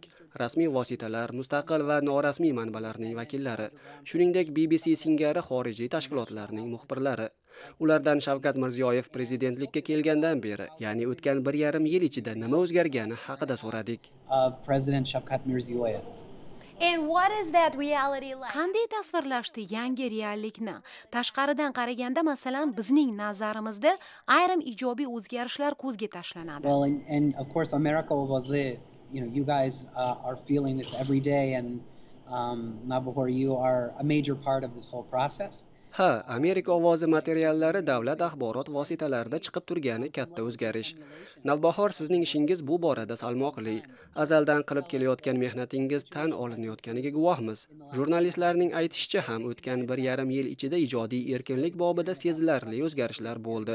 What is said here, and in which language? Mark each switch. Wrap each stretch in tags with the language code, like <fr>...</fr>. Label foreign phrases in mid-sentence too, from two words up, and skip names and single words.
<uz>Rasmiy vositalar, mustaqil va norasmiy manbalarning vakillari, shuningdek BBC singari xorijiy tashkilotlarning muxbirlari. Ulardan Shavkat Mirziyoyev prezidentlikka kelgandan beri, ya'ni o'tgan 1,5 yil ichida nima o'zgargani haqida so'radik.</uz> <en>President Shavkat Mirziyoyev. And what is that reality like?</en> <uz>Qanday tasvirlashdi yangi reallikni? Tashqaridan qaraganda, masalan, bizning nazarimizda ayrim ijobiy o'zgarishlar ko'zga tashlanadi.</uz> <en>Well, and of course America ovozi, you know, you guys are feeling this every day, and Navbahor, you are a major part of this whole process.</en> <uz>Ha, Amerika ovozi materiallari davlat axborot vositalarida chiqib turgani katta o'zgarish. Navbahor, sizning ishingiz bu borada salmoqli. Azaldan qilib kelayotgan mehnatingiz tan olinayotganiga guvohmiz. Jurnalistlarning aytishicha ham o'tgan 1,5 yil ichida ijodiy erkinlik bobida sezilarli o'zgarishlar bo'ldi.</uz>